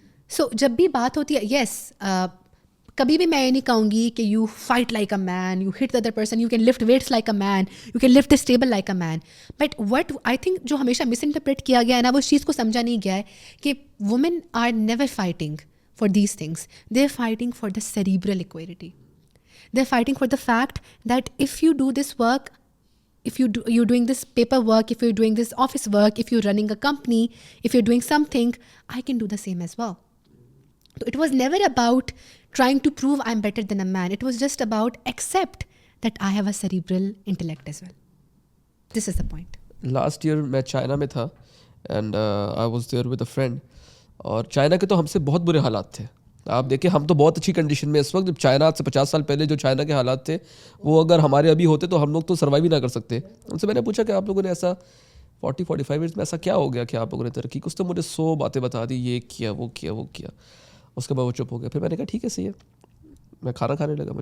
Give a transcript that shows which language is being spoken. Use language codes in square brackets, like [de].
[en] so [ur] جب بھی بات ہوتی ہے، [en] yes, [ur] کبھی بھی میں یہ نہیں کہوں گی کہ [en] You fight like a man, you hit the other person, you can lift weights like a man, you can lift this table like a man. But what I think [ur] جو ہمیشہ مس انٹرپریٹ کیا گیا ہے نا، وہ اس چیز کو سمجھا نہیں گیا ہے کہ [en] Women are never fighting for these things. They're fighting for the cerebral equality. They're fighting for the fact that if you do this work, if you're doing this paperwork, if you're doing this office work, if you're running a company, if you're doing something, I can do the same as well. So it was never about trying to prove I'm better than a man. It was just about accept that I have a cerebral intellect as well. This is the point. Last year [ur] میں China میں تھا [en] and I was there with a friend. [ur] اور China کے تو ہم سے بہت برے حالات تھے. آپ دیکھیں ہم تو بہت اچھی کنڈیشن میں اس وقت، جب چائنا سے 50 سال پہلے جو چائنا کے حالات تھے وہ اگر ہمارے ابھی ہوتے تو ہم لوگ تو سروائیو ہی نہ کر سکتے. ان سے میں نے پوچھا کہ آپ لوگوں نے ایسا 40-45 ایئرس میں ایسا کیا ہو گیا کہ آپ لوگوں نے ترقی کی؟ اس نے مجھے 100 باتیں بتا دی، یہ کیا وہ کیا وہ کیا. اس کے بعد وہ چپ ہو گیا. پھر میں نے کہا ٹھیک ہے صحیح ہے. میں کھانا کھانے لگا.